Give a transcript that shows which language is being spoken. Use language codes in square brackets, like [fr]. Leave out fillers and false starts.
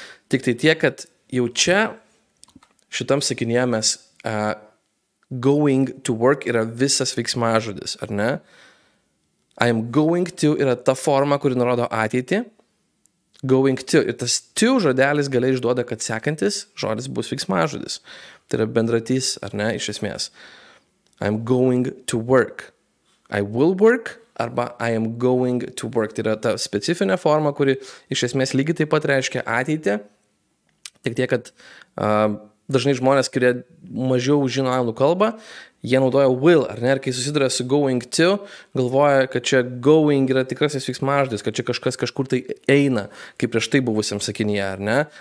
[lt] Tik tai tiek, kad jau čia šitam sakinyje mes [en] going to work [lt] yra visas veiksmažodis, ar ne? [en] I am going to [lt] yra ta forma, kuri nurodo ateitį. [en] Going to. [lt] Ir tas to žodelis galiai išduoda, kad sekantis žodis bus veiksmažodis. Tai yra bendratys, ar ne, iš esmės. [en] I am going to work. I will work [lt] arba [en] I am going to work. [lt] Tai yra ta specifinė forma, kuri iš esmės lygiai taip pat reiškia ateitį. Tik tiek, kad dažnai žmonės, kurie mažiau žino anglų kalbą, jie naudoja will, ar ne? Ir kai susiduria su [en] going to, [lt] galvoja, kad čia going yra tikrasis veiksmažodis, kad čia kažkas kažkur tai eina, kaip prieš tai buvusiam sakinyje, ar ne?